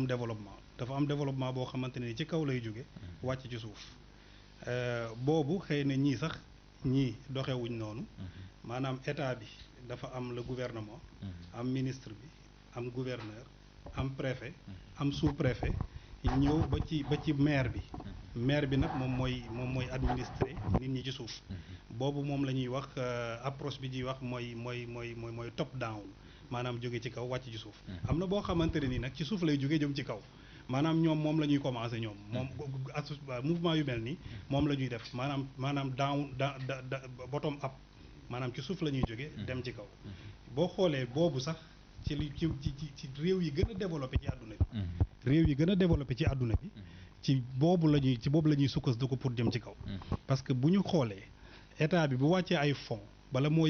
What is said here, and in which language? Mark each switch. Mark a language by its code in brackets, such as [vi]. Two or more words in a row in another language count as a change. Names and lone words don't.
[wo] développement dafa am développement boo xamante ne ci kaw lay jóge wàcc ci suuf boobu xëy na ñii doxewuñ noonu maanaam état bi dafa am [fr] le gouvernement [wo] am ministre bi am gouverneur am préfet am sous-préfet ñëw ba ci maire bi nag moom mooy administrer nit ñi ci suuf boobu moom la ñuy wax approche bi ñuy wax mooy [en] top down [wo] maanaam jóge ci kaw wàcc ci suuf am na boo xamante ne ni nag ci suuf lay jóge jëm ci kaw maanaam ñoom moom la ñuy commencer ñoom mouvement yu mel nii moom la ñuy def maanaam [en] down bottom up [wo] maanaam ci suuf la ñuy jóge dem ci kaw boo xoolee boobu sax ci réew yi gën a développé ci àdduna bi ci boobu la ñuy sukkandiku pour jëm ci kaw [fr] parce que [wo] bu ñu xoolee état bi bu wàccee ay fonds bala moo